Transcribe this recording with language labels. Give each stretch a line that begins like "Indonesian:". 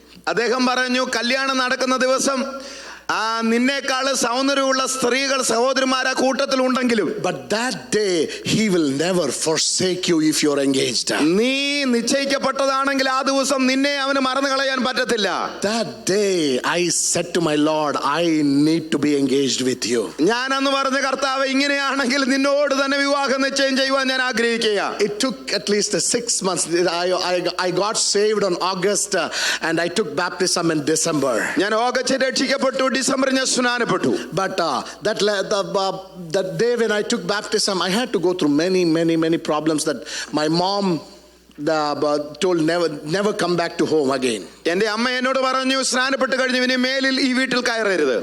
Malayalam: അദ്ദേഹം പറഞ്ഞു, കല്യാണം നടക്കുന്ന ദിവസം നിന്നേക്കാള് സൗന്ദര്യമുള്ള സ്ത്രീകൾ സഹോദരിമാരാ കൂട്ടത്തിൽ ഉണ്ടെങ്കിലും,
English: but that day he will never forsake you if you're engaged.
Malayalam: നീ നിശ്ചയിക്കപ്പെട്ടതാണെങ്കിൽ ആ ദിവസം നിന്നെ അവന് മറന്നു കളയാൻ പറ്റത്തില്ല.
English: That day I said to my Lord, I need to be engaged with you.
Malayalam: ഞാൻ അന്ന് പറഞ്ഞ, കർത്താവേ ഇങ്ങനെയാണെങ്കിൽ നിന്നോട് തന്നെ വിവാഹ നിശ്ചയം ചെയ്യുവാൻ ഞാൻ ആഗ്രഹിക്കുക.
English: It took at least 6 months. I got saved on August and I took baptism in December.
Malayalam: ഞാൻ ഓഗസ്റ്റ് രക്ഷിക്കപ്പെട്ടു, ഡിസംബറിൽ ഞാൻ സ്നാനപ്പെട്ടു.
English: But that day when I took baptism, I had to go through many problems that my mom told never come back to home again.
Malayalam: എന്റെ അമ്മ എന്നോട് പറഞ്ഞു, സ്നാനപ്പെട്ട് കഴിഞ്ഞു ഇനി മേലിൽ ഈ വീട്ടിൽ കയറരുത്.